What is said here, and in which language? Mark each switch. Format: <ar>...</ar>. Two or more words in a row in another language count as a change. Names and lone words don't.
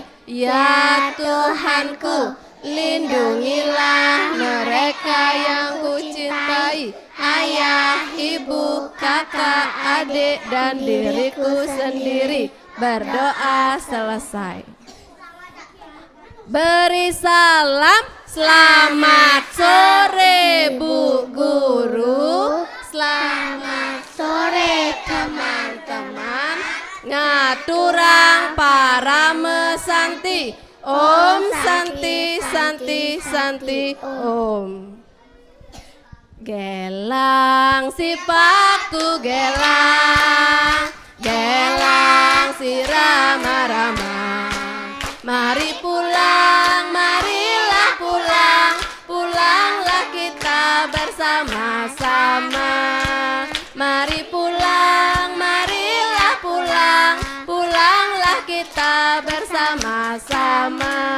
<id>Ya Tuhanku, lindungilah mereka yang kucintai, ayah, ibu, kakak, adik, dan diriku sendiri. Berdoa selesai. Beri salam. Selamat sore Bu Guru. Selamat sore teman-teman.</id> <ban>Ngaturang para mesanti.</ban> <sa>Om Santi Santi Santi Om.</sa> <ms>Gelang si paku gelang, gelang si rama-rama. Mari pulang, marilah pulang, pulanglah kita bersama-sama. Mari pulang, marilah pulang, pulanglah kita bersama-sama.</ms>